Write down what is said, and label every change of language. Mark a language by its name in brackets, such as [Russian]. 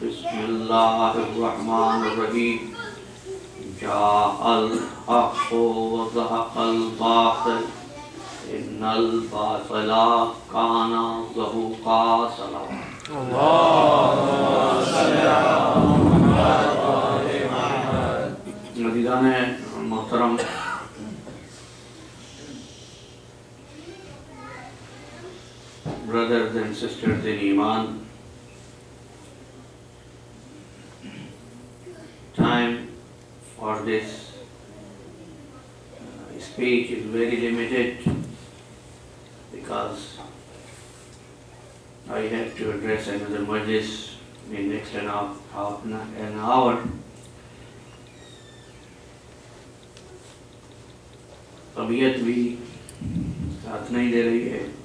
[Arabic] بسم الله الرحمن الرحيم. جاء الحق وزهق الباطل إن الباطل كان زهوقا. اللهم صل على محمد وآل محمد. [Urdu] عزیزان محترم، [English] brothers and sisters in Iman, time for this speech is very limited because I have to address another majlis in next an hour. [Urdu] طبیعت بھی ساتھ نہیں دے رہی ہے.